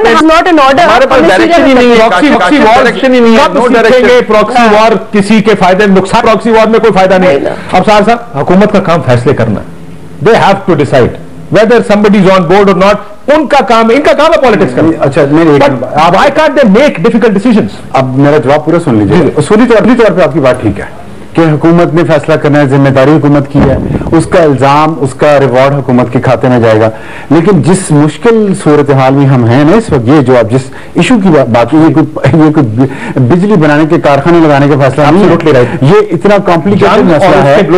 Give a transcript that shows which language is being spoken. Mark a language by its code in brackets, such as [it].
[en] not an order, [hi] हमारे पास direction ही नहीं है, डायरेक्शन ही नहीं है, [en] No direction. [hi] प्रॉक्सी वॉर किसी के फायदे नुकसान, प्रॉक्सी वॉर में कोई फायदा नहीं है। अब साहब हुकूमत का काम फैसले करना, [en] They have to decide whether somebody is on board or not. [hi] उनका काम है, इनका काम है पॉलिटिक्स करना। अच्छा [en] why can't they make difficult decisions? [hi] अब मेरा जवाब पूरा सुन लीजिए। उसूली तौर पे आपकी बात ठीक है कि हुकूमत ने फैसला करना है, जिम्मेदारी हुकूमत की है, उसका इल्जाम, उसका रिवॉर्ड हुकूमत के खाते में जाएगा। लेकिन जिस मुश्किल सूरत हाल में हम हैं ना इस वक्त, ये जो आप जिस इशू की बात की, ये कोई बिजली बनाने के कारखाने लगाने का फैसला नहीं है, ये इतना कॉम्प्लिकेटेड मसला है।